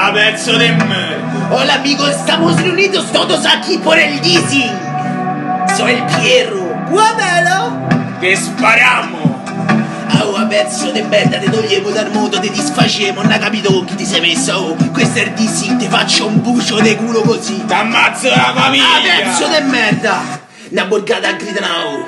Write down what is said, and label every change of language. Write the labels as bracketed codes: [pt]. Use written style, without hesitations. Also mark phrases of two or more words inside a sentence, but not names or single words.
[it] pezzo de merda. [es] Hola amigos, estamos reunidos todos aquí por el leasing. Soy el Pierro. Guardalo. [it] Che spariamo. Oh, pezzo di merda, ti toglievo dal mondo, ti disfacevo, non hai capito chi ti sei messo. Oh, questo è il DC, ti faccio un bucio de culo così. T'ammazzo la famiglia. Pezzo di merda. Una borgata a gridano.